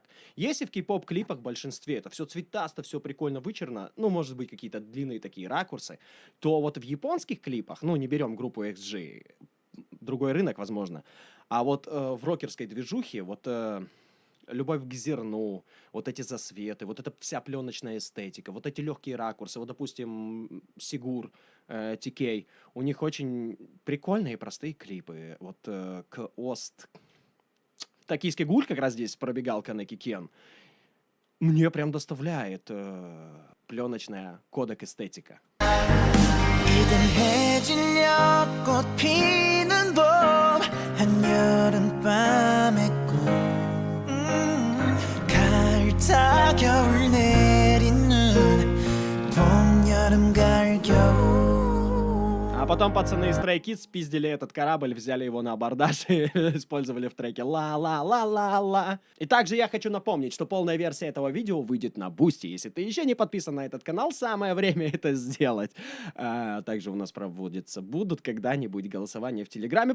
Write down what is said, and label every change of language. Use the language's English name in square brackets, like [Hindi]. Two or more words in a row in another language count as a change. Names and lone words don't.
[Russian] Если в кей-поп-клипах в большинстве это все цветасто, все прикольно вычурно, ну, может быть, какие-то длинные такие ракурсы, то вот в японских клипах, ну, не берем группу XG, другой рынок, возможно, а вот в рокерской движухе, вот любовь к зерну, вот эти засветы, вот эта вся пленочная эстетика, вот эти легкие ракурсы, вот, допустим, Сигур, TK, у них очень прикольные и простые клипы. Вот к Ост... Токийский гуль как раз здесь пробегал Канеки Кен. Мне прям доставляет пленочная кодек эстетика. [Korean] 이들해진 여꽃 피는 봄 한여름밤의 꿈 가을타 겨울 내리는 봄 여름 가을 겨울 [Russian] А потом пацаны из Stray Kids спиздили этот корабль, взяли его на абордаж и использовали в треке ла-ла-ла-ла-ла. И также я хочу напомнить, что полная версия этого видео выйдет на Бусти. Если ты еще не подписан на этот канал, самое время это сделать. Также у нас будут когда-нибудь голосования в Телеграме.